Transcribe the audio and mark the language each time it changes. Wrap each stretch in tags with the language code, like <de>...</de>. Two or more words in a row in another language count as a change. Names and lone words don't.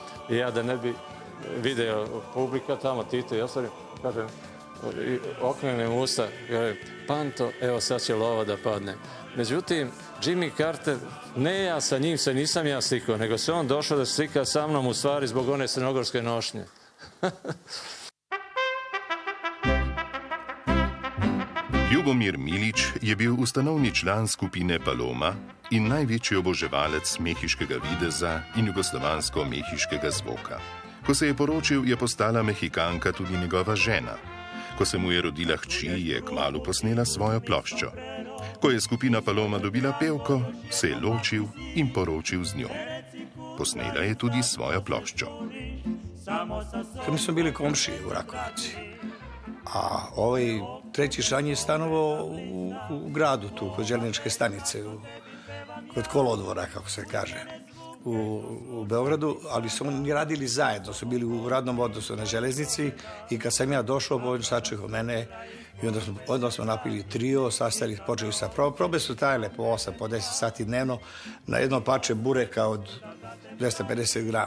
<sr>I ja da ne bi video publika tamo, Tito, ja sam kažem, okrenem usta, Panto, evo sad će lova da padne. Međutim, Jimmy Carter, ne ja sa njim se nisam ja slikao, nego se on došao da se slika sa mnom u stvari zbog one crnogorske nošnje.</sr> <sl>Ljubomir Milič je bil ustanovni član skupine Paloma in največji oboževalec mehiškega videza in jugoslovansko-mehiškega zvoka. Ko se je poročil, je postala Mehikanka tudi njegova žena. Ko se mu je rodila hči, je kmalu posnela svojo ploščo. Ko je skupina Paloma dobila pevko, se je ločil in poročil z njo. Posnela je tudi svojo ploščo.</sl> <sr>Mi smo bili komšije u Rakovici, a ovaj treći član je stanovao u gradu, tu kod željezničke stanice, kod kolodvora, kako se kaže, u Beogradu, ali su oni radili zajedno, su bili u radnom odnosu na železnici i kad sam ja došao, on sačekao mene i onda smo napili trio, sastali, počeli sa probe su tajale po 8, po 10 sati dnevno na jedno parče bureka od 250 grama.</sr>